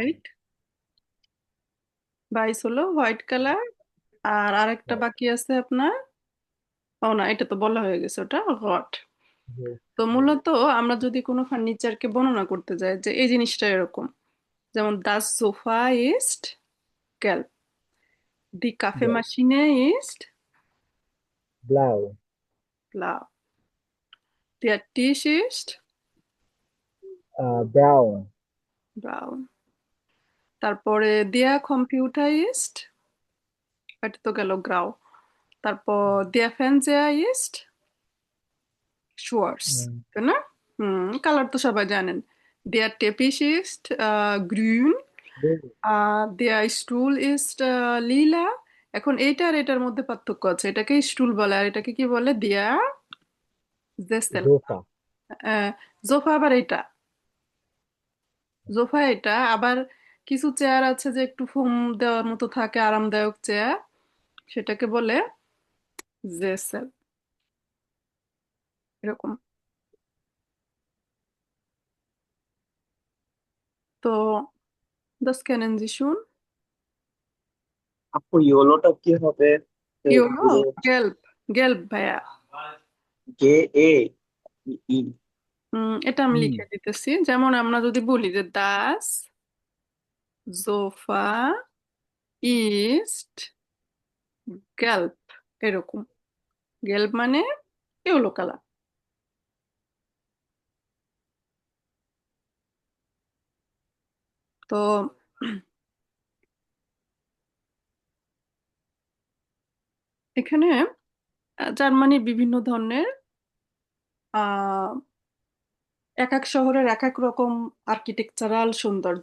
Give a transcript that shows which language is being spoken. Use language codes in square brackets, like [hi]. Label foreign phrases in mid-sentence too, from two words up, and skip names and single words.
[bn] রাইট, বাইশ হলো [en] white color. [bn] আর আরেকটা বাকি আছে আপনার, ও না, এটা তো বলা হয়ে গেছে, ওটা হট। তো মূলত আমরা যদি কোনো ফার্নিচারকে বর্ণনা করতে যাই যে এই জিনিসটা এরকম, যেমন [de] das Sofa ist gelb, die Kaffeemaschine ist [bn] ব্লাউ, [de] blau, der Tisch ist [bn] ব্রাউন, [de] braun, তারপরে der Computer ist, [bn] এটা তো গেল [de] গ্রাউ, তারপর der Fernseher ist schwarz, [bn] তাই না? কালার তো সবাই জানেন। [de] der Teppich ist grün, der Stuhl ist lila। [bn] এখন এইটা আর এটার মধ্যে পার্থক্য আছে, এটাকে স্টুল বলে আর এটাকে কি বলে, [de] der Sessel। [bn] সোফা, সোফা আবার এটা, সোফা এটা আবার। কিছু চেয়ার আছে যে একটু ফোম দেওয়ার মতো থাকে, আরামদায়ক চেয়ার, সেটাকে বলে জেসেল, এরকম। [de] তো das kennen Sie schon? [bn] আপু ইয়োলোটা কি হবে? ইয়োলো, গেল্প, গেল্প ভাইয়া। কে এ ই। এটা আমি লিখে দিতেছি, যেমন আমরা যদি বলি যে [de] das Sofa ist gelb, [bn] এরকম। গেল্প মানে [en] yellow color. [bn] তো এখানে জার্মানির বিভিন্ন ধরনের আহ এক এক শহরের এক এক রকম আর্কিটেকচারাল সৌন্দর্য।